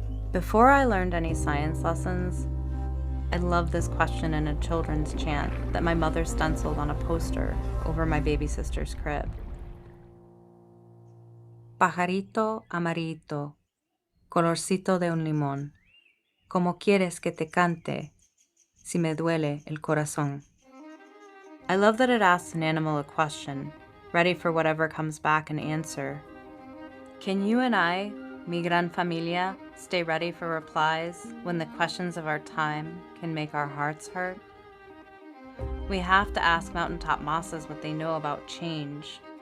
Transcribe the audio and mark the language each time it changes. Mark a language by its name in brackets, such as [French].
[English] Before I learned any science lessons, I loved this question in a children's chant that my mother stenciled on a poster over my baby sister's crib. [Spanish] Pajarito amarito, colorcito de un limón, ¿cómo quieres que te cante si me duele el corazón? [English] I love that it asks an animal a question, ready for whatever comes back and answer. Can you and I, [Spanish] mi gran familia, [English] stay ready for replies when the questions of our time can make our hearts hurt? We have to ask mountaintop mosses what they know about change.